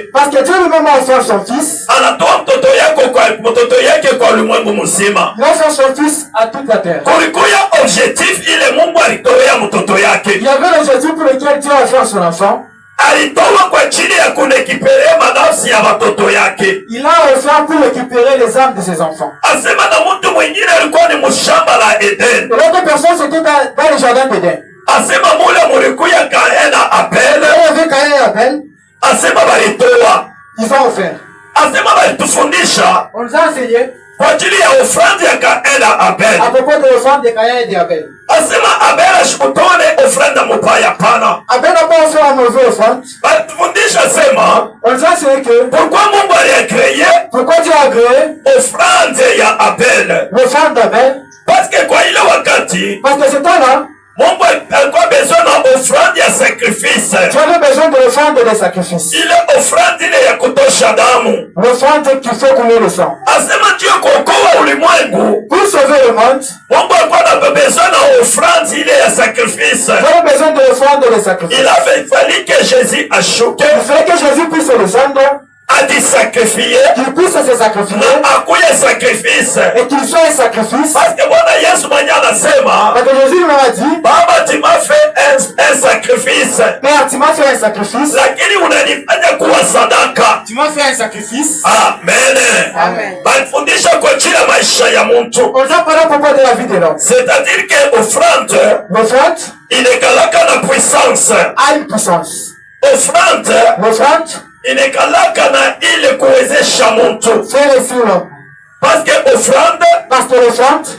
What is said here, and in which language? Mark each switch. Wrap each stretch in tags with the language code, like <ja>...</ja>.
<fr>Parce que Dieu lui-même a offert son fils.</fr> <sw>Anatoa mtoto yake kwa ulimwengu mzima.</sw> <fr>Il a offert son fils à toute la terre.</fr> <sw>Kulikuya objectif ile Mungu alitoa mtoto yake.</sw> <fr>Il y avait l'objectif pour lequel Dieu a offert son enfant.</fr> <sw>Alitoa kwa ajili ya kurekipere manafsi ya watoto yake.</sw> <fr>Il a offert pour récupérer les âmes de ses enfants.</fr> <sw>Asema na mtu mwingine alikuwa ni mshamba la Eden.</sw> <fr>L'autre personne c'était dans le jardin d'Éden.</fr> <sw>Asema mule mulikuya Kain na Abel.</sw> <fr>Il y avait Caïn et Abel.</fr> <sw>Asema balitoa.</sw> <fr>Ils ont offert.</fr> <sw>Asema balitufundisha</sw> <fr>On nous a enseigné</fr> <sw>kwa ajili ya ofrande ya Kain na Abel.</sw> <fr>à propos de l'offrande de Caïn et d'Abel.</fr> <sw>Asema Abel ashikutone ofrande mubaya pana.</sw> <fr>Abel n'a pas offert un mauvais offrande.</fr> <sw>Balitufundisha sema</sw> <fr>On nous a enseigné que pourquoi</fr> <sw>Mungu alikreye</sw> <fr>pourquoi Dieu a créé</fr> <sw>ofrande ya Abel.</sw> <fr>l'offrande d'Abel. Parce que</fr> <sw>kwa ile wakati</sw> <fr>Parce que ce temps-là,</fr> <sw>Mungu alikuwa besoin na ofrande ya sacrifice.</sw> <fr>tu avais besoin de l'offrande des sacrifices.</fr> <sw>Ile ofrande ile ya kutosha damu.</sw> <fr>L'offrande qu'il faut couler le sang.</fr> <sw>Asema ndio kuokoa ulimwengu.</sw> <fr>Pour sauver le monde,</fr> <sw>Mungu alikuwa na besoin na ofrande ile ya sacrifice.</sw> <fr>tu avais besoin de l'offrande des sacrifices. Il avait fallu que Jésus</fr> <sw>ashuke,</sw> <fr>Il fallait que Jésus puisse descendre,</fr> <sw>ajisakrifie</sw> <fr>qu'il puisse se sacrifier</fr> <sw>na akuye sacrifice.</sw> <fr>et qu'il soit un sacrifice. Parce que</fr> <sw>Bwana Yesu mwenye anasema</sw> <fr>Parce que Jésus lui a dit, Baba, tu m'as fait un sacrifice, Père, tu m'as fait un sacrifice.</fr> <sw>lakini unanifanya kuwa sadaka.</sw> <fr>Tu m'as fait un sacrifice. Amen. Amen.</fr> <sw>Balifundisha kwa ajili ya maisha ya mtu.</sw> <fr>On a parlé à propos de la vie de l'homme. C'est-à-dire que offrande L'offrande</fr> <sw>inekalaka na puissance.</sw> <fr>a une puissance. Offrande L'offrande</fr> <sw>inekalaka na ile kuwezesha mtu.</sw> <fr>fait réussir l'homme. Parce que offrande Parce que l'offrande,</fr>